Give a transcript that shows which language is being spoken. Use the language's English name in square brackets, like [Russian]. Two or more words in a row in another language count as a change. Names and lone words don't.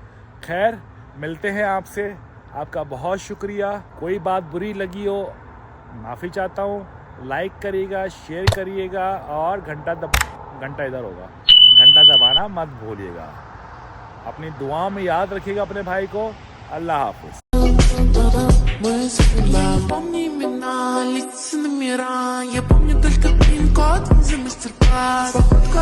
[Hindi] खैर मिलते हैं आपसे, आपका बहुत शुक्रिया। कोई बात बुरी लगी हो माफ़ी चाहता हूँ। लाइक करिएगा, शेयर करिएगा और घंटा इधर होगा, घंटा दबाना मत भूलिएगा। अपनी दुआ में याद रखिएगा अपने भाई को। अल्लाह हाफिज़। [Russian] Помни имена, лица номера. Я помню только пин-код за мастер-класс.